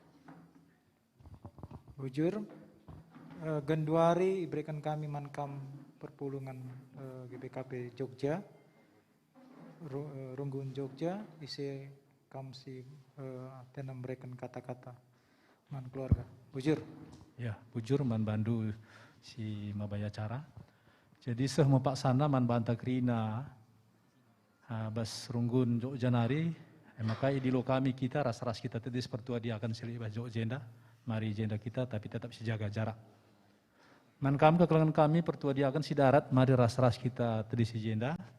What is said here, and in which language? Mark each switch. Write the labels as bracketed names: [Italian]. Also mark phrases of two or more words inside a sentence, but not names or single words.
[Batak Karo] Bujur, Genduari berikan kami mankam perpulungan GBKP Jogja, Runggun Jogja, isi kamsi tenam mereken kata-kata man keluarga. Bujur. Ya, bujur man bandu si mabaya cara. Jadi semua pak sana man banta krina bas Runggun Jogja nari, maka di lo kami kita ras-ras kita tadi seperti dia akan silih bas Jogja, mari jenda kita [Indonesian] tapi tetap jaga jarak. [Batak Karo] Man kami kekelangan kami pertua dia akan si darat, mari ras-ras kita tadi si jenda.